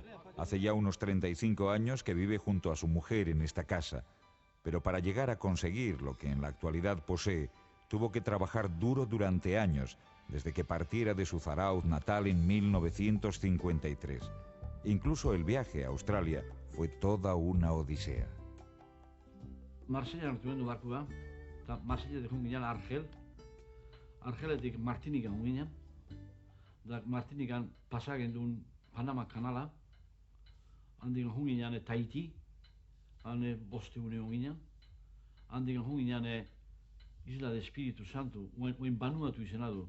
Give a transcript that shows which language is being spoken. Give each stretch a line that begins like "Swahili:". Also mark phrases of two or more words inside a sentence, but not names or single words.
Spanish: Hace ya unos 35 años que vive junto a su mujer en esta casa, pero para llegar a conseguir lo que en la actualidad posee, tuvo que trabajar duro durante años, desde que partiera de su Zarauz natal en 1953. Incluso el viaje a Australia fue toda una odisea.
Basque: Marsella hartu gendu barkua, eta Marsella joan ginen Argeletik Martinikan joan ginen, da Martinikan pasa gendun Panama kanala, handik joan ginen Tahiti, hane 5 egun joan ginen, handik joan ginen Isla de Espiritu Santo, oin Vanuatu izena du.